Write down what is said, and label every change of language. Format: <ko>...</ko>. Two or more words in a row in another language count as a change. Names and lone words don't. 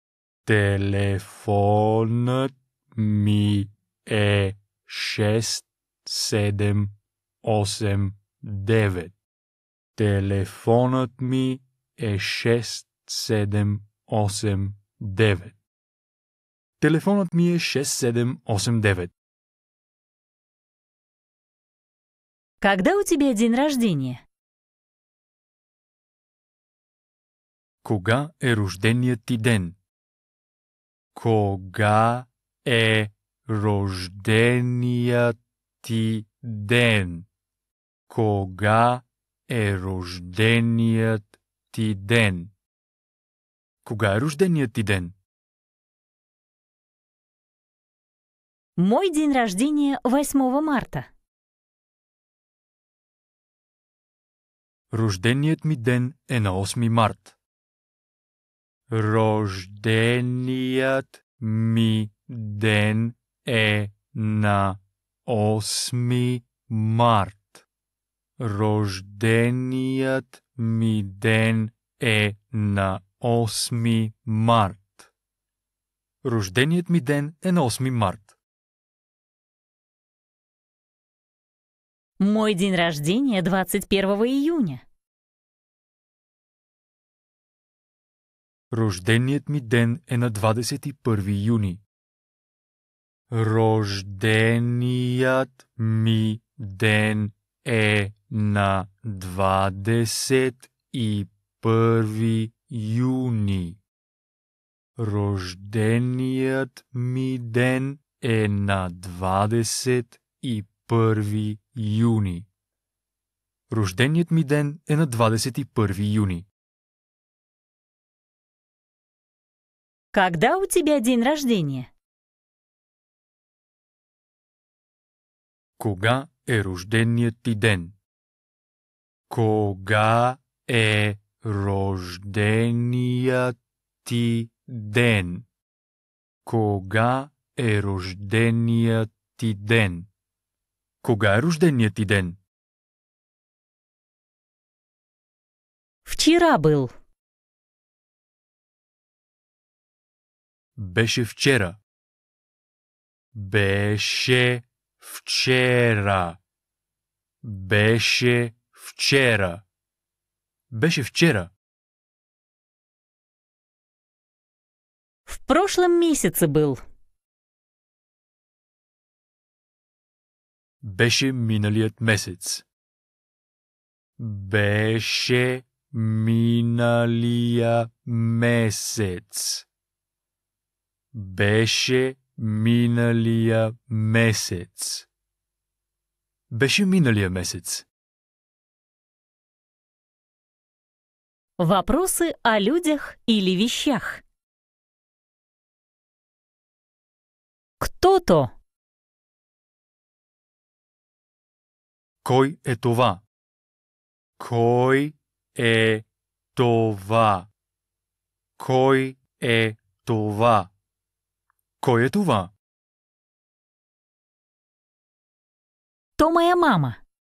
<bg>Телефонът ми е 6789. Телефонът ми е 6789. Телефонът ми е 6789.</bg> <ru>Когда у тебя день рождения?</ru> <bg>Кога е рожденият ти ден? Кога е рожденият ти ден? Кога е рожденият ти ден? Кога е рожденият ти ден?</bg> <ru>Мой день рождения 8 марта.</ru> <bg>Рожденият ми ден е на 8 март. Рожденият ми ден е на 8 март. Рожденият ми ден е на 8 март. Рожденият ми ден е на 8 март.</bg> <ru>Мой день рождения 21 июня.</ru> <bg>Рожденият ми ден е на 21 юни. Рожденият ми ден е на 21 юни. Рожденият ми ден е на 21 юни. Рожденият ми ден е на 21 юни.</bg> <ru>Когда у тебя день рождения?</ru> <bg>Кога е рожденият ти ден? Кога е рожденият ти ден? Кога е рожденият ти ден? Кога е рожденият ти ден?</bg> <ru>Вчера был.</ru> <bg>Беше вчера. Беше вчера. Беше вчера. Беше вчера.</bg> <ru>В прошлом месяце был.</ru> <bg>Беше миналият месец. Беше миналия месец. Беше миналия месец. Беше миналия месец.</bg> <ru>Вопросы о людях или вещах. Кто-то.</ru> <bg>Кой е това? Кой е това? Кой е това? Кой е това?</bg> <ru>То моя мама.</ru>